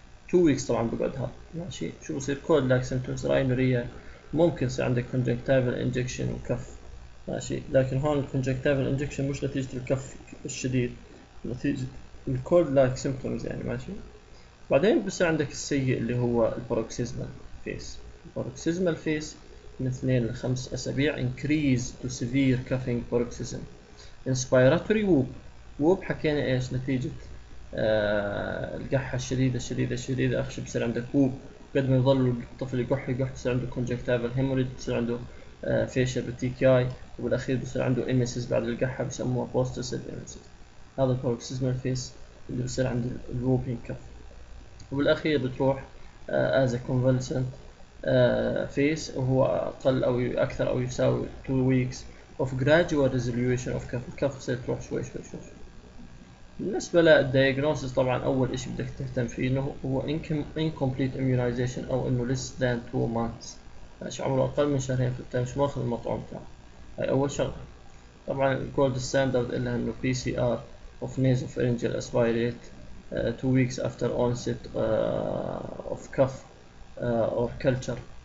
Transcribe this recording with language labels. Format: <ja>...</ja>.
<ar>2 ويكس طبعا بقعد هذا. ماشي. شو بصير؟ كولد لايك سيمبتومز، راينوريا، ممكن يصير عندك كونجكتيفال انجكشن وكف. ماشي. لكن هون الكونجكتيفال انجكشن مش نتيجة الكف الشديد، نتيجة الكولد لايك سيمبتومز يعني. ماشي. بعدين بصير عندك السيء اللي هو البروكسيزمال فيس.</ar> <en>paroxysmal phase</en> <ar>من 2 ل 5 أسابيع</ar> <en>increase to severe coughing paroxysm.</en> <ar>inspiratory whoop حكينا ايش نتيجة القحة الشديدة أخشى بصير عندك whoop، قد ما يظل الطفل يقح بصير عنده conjunctival hemorrhage، بصير عنده facial petechiae، وبالأخير بصير عنده emesis بعد القحة بسموها post-acid emesis. هذا paroxysmal phase اللي بصير عند الووبينج كف. وبالأخير بتروح</ar> <en>as a convalescent phase،</en> <ar>وهو أقل أو أكثر أو يساوي</ar> <en>2 weeks of gradual resolution of</en> <ar>كف. الكف بصير تروح شوي. بالنسبة للdiagnosis طبعا أول إشي بدك تهتم فيه إنه هو</ar> <en>incomplete immunization،</en> <ar>أو إنه</ar> <en>less than 2 months،</en> <ar>ماشي عمره أقل من شهرين، فأنت مش ماخذ المطعوم تاعه. هاي أول شغلة. طبعا الجولد ستاندرد إلها إنه</ar> <en>PCR of nasopharyngeal aspirate 2 weeks after onset of cough or culture.</en>